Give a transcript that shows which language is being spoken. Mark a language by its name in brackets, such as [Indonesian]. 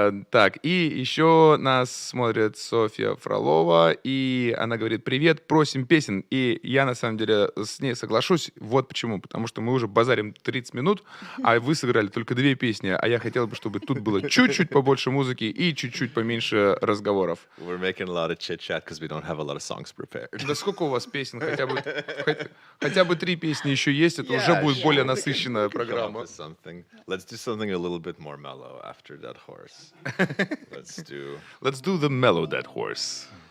[Russian] Так, и еще нас смотрит Софья Фролова, и она говорит: привет, просим песен. И я на самом деле с ней соглашусь. Вот почему. Потому что мы уже базарим 30 минут, а вы сыграли только 2 песни. А я хотел бы, чтобы тут было чуть-чуть побольше музыки и чуть-чуть поменьше разговоров. [English] We're making a lot of chit-chat because we don't have a lot of songs prepared. [Russian] Да сколько у вас песен? Хотя бы 3 песни еще есть, это уже будет более насыщенная программа. [English] Let's do something a little bit more mellow after Dead Horse. Let's do the mellow Dead Horse.